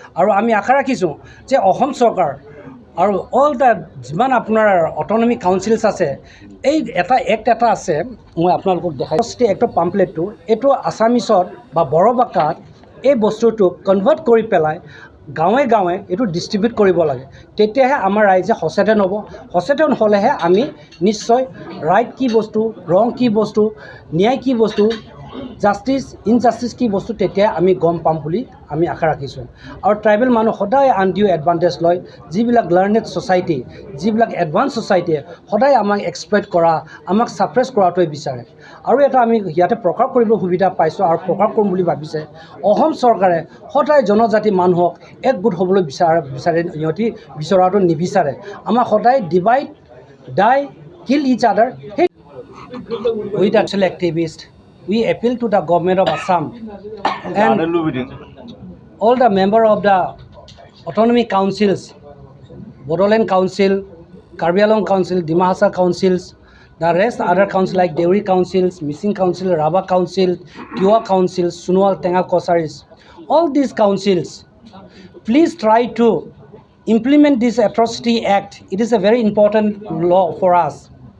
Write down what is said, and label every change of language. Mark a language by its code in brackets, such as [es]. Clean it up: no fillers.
[as] আৰু আমি আশা ৰাখিছোঁ যে অসম চৰকাৰ আৰু অল দ্য যিমান আপোনাৰ অট'নমি কাউন্সিলছ আছে, এই এটা এক্ট এটা আছে, মই আপোনালোকক দেখাই এক্টৰ পাম্পলেটটো, এইটো আছামিছত বা বড়ো ভাষাত এই বস্তুটোক কনভাৰ্ট কৰি পেলাই গাঁৱে গাঁৱে এইটো ডিষ্ট্ৰিবিউট কৰিব লাগে। তেতিয়াহে আমাৰ ৰাইজে সচেতন হ'ব। সচেতন হ'লেহে আমি নিশ্চয় ৰাইট কি বস্তু, ৰং কি বস্তু, ন্যায় কি বস্তু, জাষ্টিছ ইনজাষ্টিছ কি বস্তু, তেতিয়া আমি গম পাম বুলি আমি আশা ৰাখিছোঁ। আৰু ট্ৰাইবেল মানুহ সদায় আনডিউ এডভান্টেজ লয়। যিবিলাক লাৰ্ণেড ছ'চাইটি, যিবিলাক এডভান্স ছ'চাইটিয়ে সদায় আমাক এক্সপ্লইট কৰা, আমাক ছাপ্ৰেছ কৰাটোৱে বিচাৰে। আৰু এটা আমি ইয়াতে প্ৰকাশ কৰিব সুবিধা পাইছোঁ আৰু প্ৰকাশ কৰিম বুলি ভাবিছে, অসম চৰকাৰে সদায় জনজাতি মানুহক একগোট হ'বলৈ বিচাৰে, সিহঁতি বিচৰাটো নিবিচাৰে। আমাক সদায় [en] Divide, die, kill each other. সেই with actual activist we appeal to the government of Assam and all the members of the autonomy councils, Bodoland Council, Karbi Anglong Council, Dima Hasar Councils, the rest other councils like Deuri Councils, Missing Council, Raba Council, Tiwa Council, Sunwal Tengal Kosaris, all these councils, please try to implement this atrocity act. It is a very important law for us.